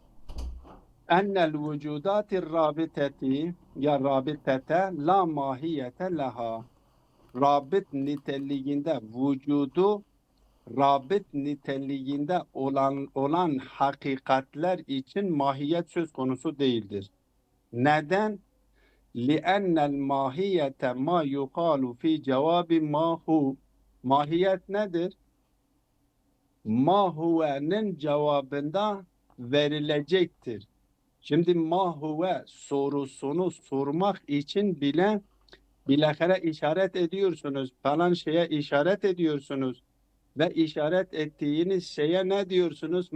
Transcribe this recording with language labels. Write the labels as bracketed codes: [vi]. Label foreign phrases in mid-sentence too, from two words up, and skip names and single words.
[ar] إن الوجودات الرابطية أي الرابطة لا ماهية لها. [tr] Rabit niteliğinde vücudu rabit niteliğinde olan hakikatler için mahiyet söz konusu değildir. Neden? [ar] لِأَنَّ الْمَاهِيَةَ مَا يُقَالُ فِي جَوَابِ مَا هُ. [tr] Mahiyet nedir? [ar] ما هو [tr] cevabında verilecektir. Şimdi [ar] ما هو [tr] sorusunu sormak için bile bilahare işaret ediyorsunuz. Falan şeye işaret ediyorsunuz. Ve işaret ettiğiniz şeye ne diyorsunuz?